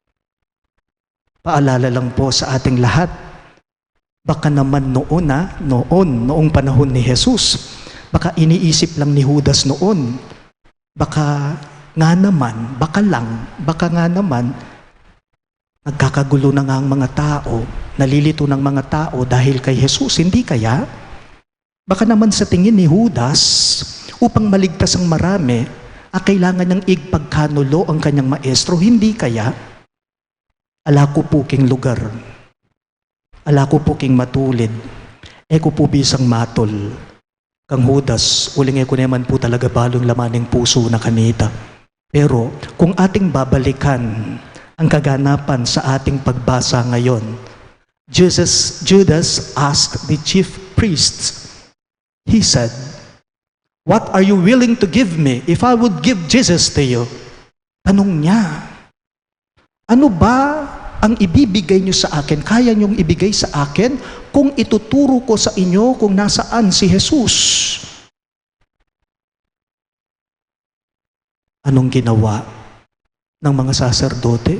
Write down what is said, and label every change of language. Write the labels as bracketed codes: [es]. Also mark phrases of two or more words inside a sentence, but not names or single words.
[tl] Paalala lang po sa ating lahat, Baka naman noong panahon ni Jesus, baka iniisip lang ni Judas noon, baka nga naman, nagkakagulo na nga ang mga tao, nalilito ng mga tao dahil kay Jesus, hindi kaya? Baka naman sa tingin ni Judas, upang maligtas ang marami, kailangan niyang igpagkanulo ang kanyang maestro, hindi kaya? [pam] Alako po king lugar, alako po king matulid, eko po bisang matol, kang Judas, uling ko naman po talaga balong laman ng puso na kanita. [tl] Pero kung ating babalikan ang kaganapan sa ating pagbasa ngayon, [en] Judas asked the chief priests, he said, "What are you willing to give me if I would give Jesus to you?" [tl] Tanong niya, ano ba ang ibibigay niyo sa akin? Kaya niyong ibigay sa akin kung ituturo ko sa inyo kung nasaan si Jesus? Anong ginawa ng mga saserdote?